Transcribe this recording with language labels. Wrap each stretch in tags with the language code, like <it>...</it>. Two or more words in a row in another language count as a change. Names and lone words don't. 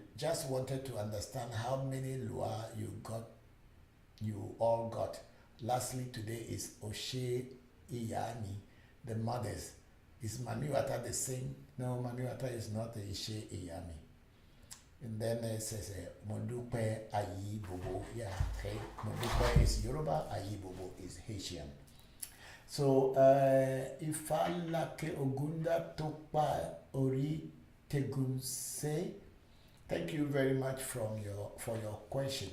<en>Just wanted to understand how many Lua you all got. Lastly, today is Oshe Iyani, the mothers. Is Mamiwata the same? No, Mamiwata is not the Ishe Iyami. And then it says Modupe Ayi Bobo. Yeah, okay. Modupe is Yoruba, Ayi Bobo is Haitian. So Ifalake Ogunda Topa Ori Tegunse. Thank you very much for your question.</en>